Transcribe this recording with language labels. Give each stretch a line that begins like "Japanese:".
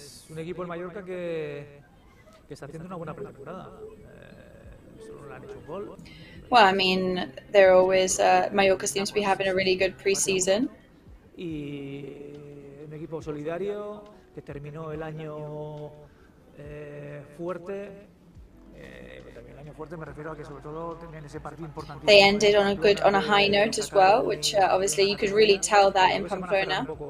Spanish: Un equipo en Mallorca que está haciendo una buena pretemporada. Solo le han hecho un gol.
English: Well, I mean, they're always Mallorca seems to be having a really good pre-season.
Spanish: Y un equipo solidario que terminó el año fuerte. El año fuerte me refiero a que sobre todo tenían ese partido importante.
English: They ended on a high note as well, which obviously you could really tell that in Pamplona.